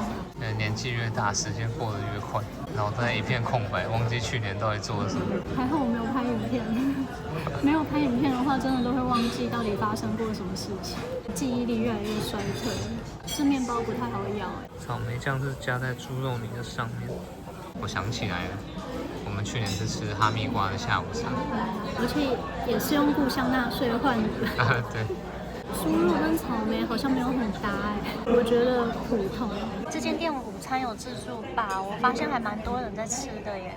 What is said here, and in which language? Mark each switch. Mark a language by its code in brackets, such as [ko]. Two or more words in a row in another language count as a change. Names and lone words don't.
[zh] 年紀越大，時間過得越快，腦袋一片空白，忘記去年到底做了什麼。還好我沒有拍影片，沒有拍影片的話，真的都會忘記到底發生過什麼事情，記憶力越來越衰退。這麵包不太好咬。草莓醬是加在豬肉泥的上面。我想起來了，我們去年是吃哈密瓜的下午茶，而且也是用故鄉納稅換的。對。酥肉跟草莓好像沒有很搭我覺得普通。这間店午餐有自助吧，我發現還蠻多人在吃的耶。